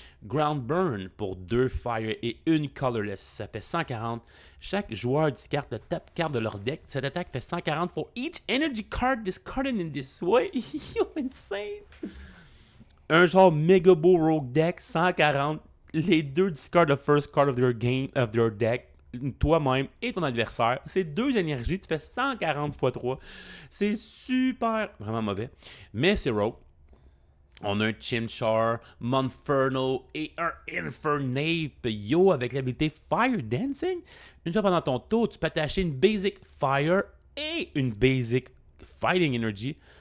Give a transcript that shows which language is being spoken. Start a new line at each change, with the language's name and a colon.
French: Ground Burn pour 2 Fire et 1 Colorless, ça fait 140. Chaque joueur discarte le top card de leur deck. Cette attaque fait 140
English: for each energy card discarded in this way.
French: Yo, insane! Un genre méga beau rogue deck, 140. Les deux
English: discard the first card of their game, of their deck.
French: Toi-même et ton adversaire. C'est 2 énergies, tu fais 140 x 3. C'est super, vraiment mauvais. Mais c'est rogue. On a un Chimchar, Monferno et un Infernape. Yo, avec l'habilité Fire Dancing. Une fois pendant ton tour, tu peux attacher une Basic Fire et une Basic Fighting Energy.